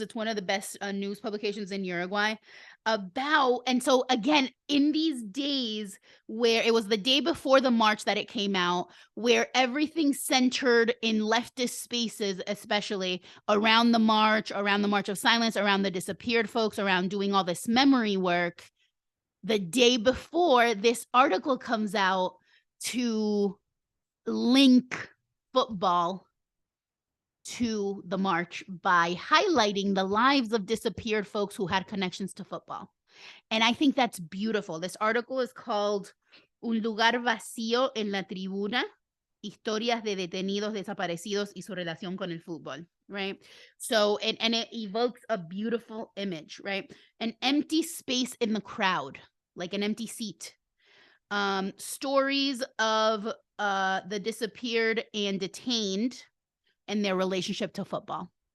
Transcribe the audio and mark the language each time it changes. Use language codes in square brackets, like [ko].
[en] It's one of the best news publications in Uruguay and so again, in these days where it was the day before the march that it came out, where everything centered in leftist spaces, especially around the march of silence, around the disappeared folks, around doing all this memory work, the day before this article comes out to link football to the march by highlighting the lives of disappeared folks who had connections to football. And I think that's beautiful. This article is called [es] Un lugar vacío en la tribuna, historias de detenidos, desaparecidos y su relación con el fútbol, [en] right? So, and it evokes a beautiful image, right? An empty space in the crowd, like an empty seat. Stories of the disappeared and detained and their relationship to football.